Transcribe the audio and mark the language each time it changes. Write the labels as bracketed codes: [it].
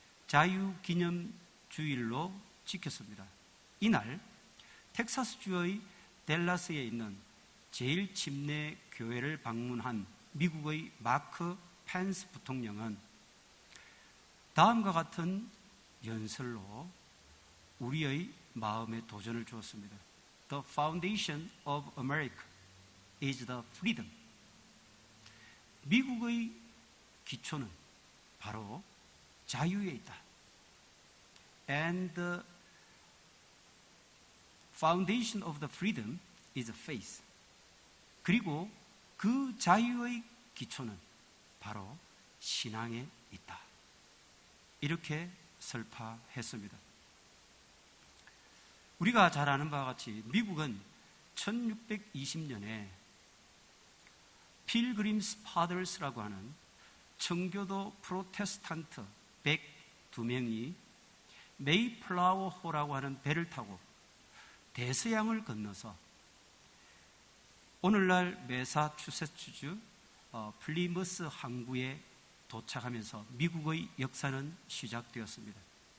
[ko] 자유기념주일로 지켰습니다. 이날 텍사스주의 댈러스에 있는 제일 침례 교회를 방문한 미국의 마크 펜스 부통령은 다음과 같은 연설로 우리의 마음에 도전을 주었습니다. [en] The foundation of America is the freedom. [ko] 미국의 기초는 바로 자유에 있다. [en] And the foundation of the freedom is faith. [ko] 그리고 그 자유의 기초는 바로 신앙에 있다. 이렇게 설파했습니다. 우리가 잘 아는 바와 같이 미국은 1620년에 필그림스 파더스라고 하는 청교도 프로테스탄트 102명이 메이플라워호라고 하는 배를 타고 대서양을 건너서 오늘날 매사추세츠주 플리머스 항구에 도착하면서 미국의 역사는 시작되었습니다.